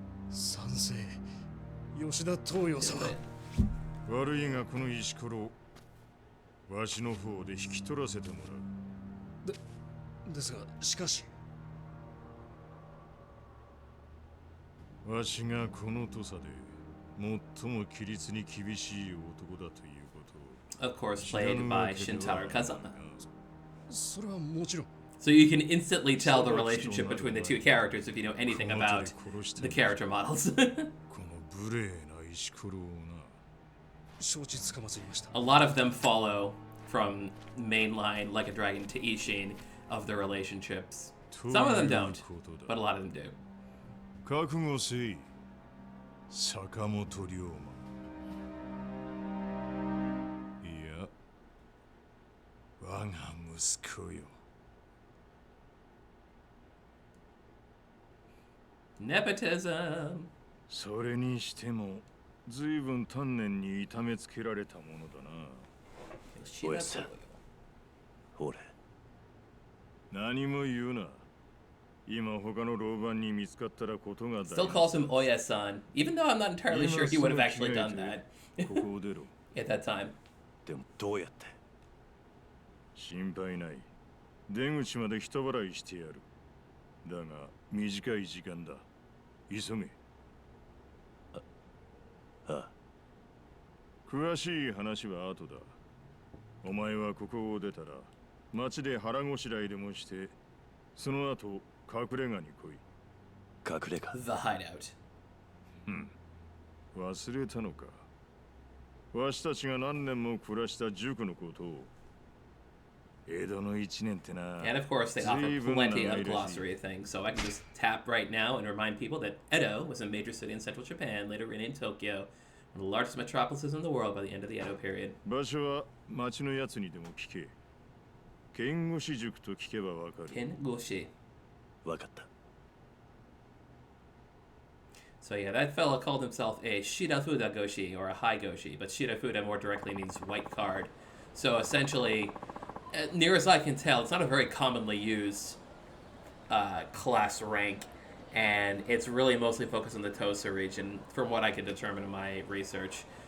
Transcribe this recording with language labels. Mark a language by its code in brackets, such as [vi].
[ja] 賛成吉田東洋様悪いがこの石ころわしの方で引き取らせてもらうですがしかしわしがこの土佐で最も規律に厳しい男だということを [en] Of course, played by Shintaro Kazama. [ja] それはもちろん [en] So you can instantly tell the relationship between the two characters if you know anything about the character models. [ja] この無礼な石ころをな承知つかまつりました [en] A lot of them follow from mainline Like a Dragon to Ishin of the relationships. Some of them don't, but a lot of them do. [ja] 覚悟せい坂本龍馬いや我が息子よ [en] Nepotism. [ja] それにしても随分丹念に痛めつけられたものだなおやさん俺何も言うな今他の老番に見つかったらことが大 [en] Still calls him Oya-san, even though I'm not entirely sure he would have actually done that [ja] ここを出ろ [en] at that time. [ja] でもどうやって心配ない出口まで人払いしてやるだが短い時間だ急げああ詳しい話は後だお前はここを出たら町で腹ごしらえでもしてその後隠れ家に来い隠れ家 [en] The hideout. [ja] 忘れたのかわしたちが何年も暮らした塾のことを江戸の一年ってな [en] And of course, they offer plenty of glossary things, so I can just tap right now and remind people that Edo was a major city in central Japan, later renamed Tokyo, one of the largest metropolises in the world by the end of the Edo period. [ja] 場所は町のやつにでも聞け剣越塾と聞けばわかる [en] Kengoshi. [ja] わかった [en] So yeah, that fellow called himself a Shirafuda Goshi, or a High Goshi, but Shirafuda more directly means white card. So essentially, near as I can tell, it's not a very commonly used class rank, and it's really mostly focused on the Tosa region, from what I could determine in my research.